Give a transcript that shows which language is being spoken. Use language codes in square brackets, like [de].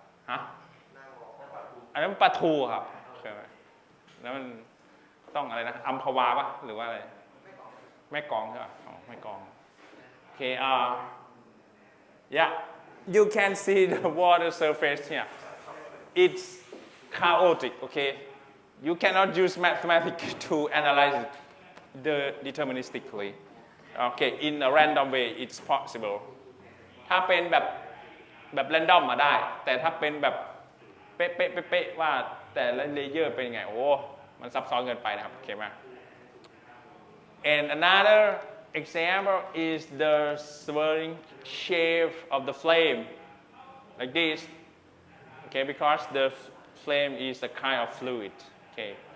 [th] ฮะอันนั้นปลาทูครับเคยไหมแล้วมันต้องอะไรนะอัมพวาปะหรือว่าอะไรแม่กลองใช่ป่ะอ๋อแม่กลองโอเค [en] yeah, you can see the water surface here. It's chaotic, okay? you cannot use mathematics to analyze it deterministically. Okay, in a random way it's possible. [th] ถ้าเป็นแบบ random มาได้ แต่ถ้าเป็นแบบเป๊ะๆว่าแต่ละเลเยอร์เป็นยังไงโอ้มันซับซ้อนเกินไปนะครับโอเคไหม [en] and another example is the swirling shape of the flame like this okay because the flame is a kind of fluid okay